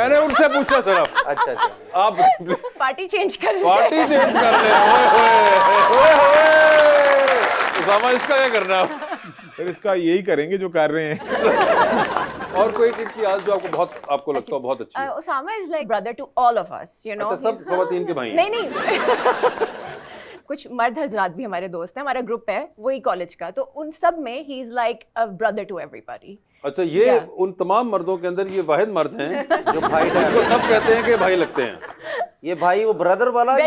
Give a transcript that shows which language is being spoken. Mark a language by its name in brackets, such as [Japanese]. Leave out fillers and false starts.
[Hindi] मैंने उनसे पूछा सिर्फ, अच्छा अच्छा, आप पार्टी चेंज कर ले। पार्टी चेंज कर ले। ओए होए, उसामा, इसका क्या करना है? फिर इसका यही करेंगे जो कर रहे हैं। और कोई इनकी आदत जो आपको लगता हो बहुत अच्छी है? [English] Osama is like brother to all of us, you know. [Hindi] अच्छा, सब खवातीन के भाई हैं? नहीं कुछ मर्द हजरात भी हमारे दोस्त हैं, हमारा ग्रुप है वही कॉलेज का, तो उन सब में he [English] Is like a brother to everybody. [Hindi] अच्छा, ये [English] Yeah. [Hindi] उन तमाम मर्दों के अंदर ये वाहिद मर्द हैं जो भाई है जो सब कहते हैं कि भाई लगते हैं। ये भाई वो ब्रदर वाला या